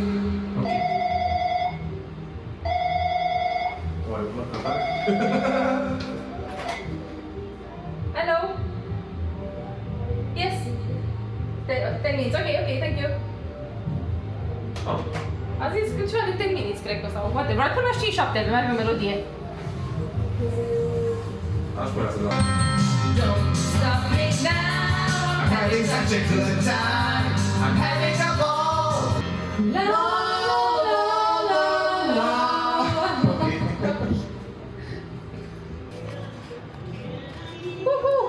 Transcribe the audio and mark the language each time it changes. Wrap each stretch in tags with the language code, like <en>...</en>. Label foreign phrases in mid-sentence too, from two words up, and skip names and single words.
<en>Hello. Yes. 10 minutes. Okay, thank you.</en> <ro>A zis că ceva de 10 minutes, cred că sau poate. Vreau până la 5-7, mai avem melodie. Aș putea să dau.</ro> <en>Don't stop me now. I'm having such a good time. I'm having a ball. La la la la. Woohoo!</en>